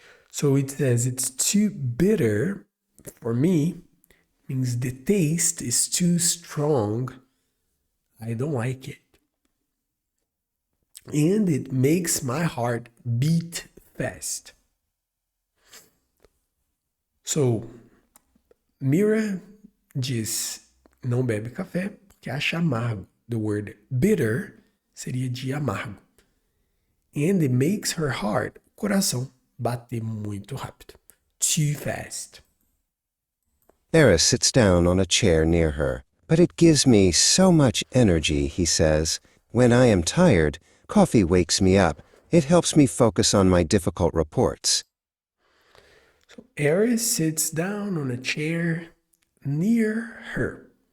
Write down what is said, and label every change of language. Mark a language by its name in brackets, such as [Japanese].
[English] So it says it's too bitter for me, means the taste is too strong. I don't like it. And it makes my heart beat fast. [Portuguese] So, Mira diz, não bebe café porque acha amargo. [English] The word bitter [Portuguese] seria de amargo. [English] And it makes her heart, coração, [Portuguese] bater muito rápido. [English] Too fast. Eris sits down on a chair near her. But it gives me so much energy, he says. When I am tired, coffee wakes me up. It helps me focus on my difficult reports. So Eris sits down on a chair near her.